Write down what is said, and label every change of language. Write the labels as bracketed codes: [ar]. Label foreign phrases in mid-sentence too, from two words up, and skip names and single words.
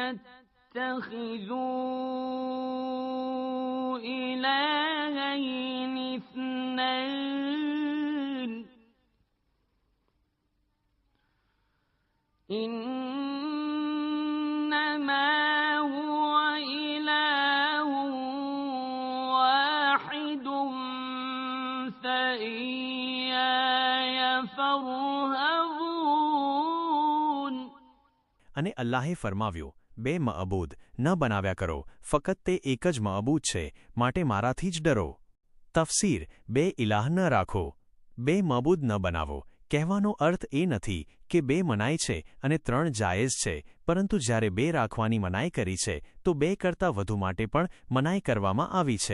[ar] تتخذوا إلهين اثنين إنما هو إله واحد فإياي فارهبون. [gu] અને અલ્લાહે ફરમાવ્યું, બે મઅબૂદ ન બનાવ્યા કરો, ફકત તે એક જ મઅબૂદ છે, માટે મારાથી જ ડરો. તફસીર: બે ઇલાહ ન રાખો, બે મઅબૂદ ન બનાવો. કહેવાનો અર્થ એ નથી કે બે મનાઈ છે અને ત્રણ જાયઝ છે, પરંતુ જ્યારે બે રાખવાની મનાઈ કરી છે તો બે કરતાં વધુ માટે પણ મનાઈ કરવામાં આવી છે.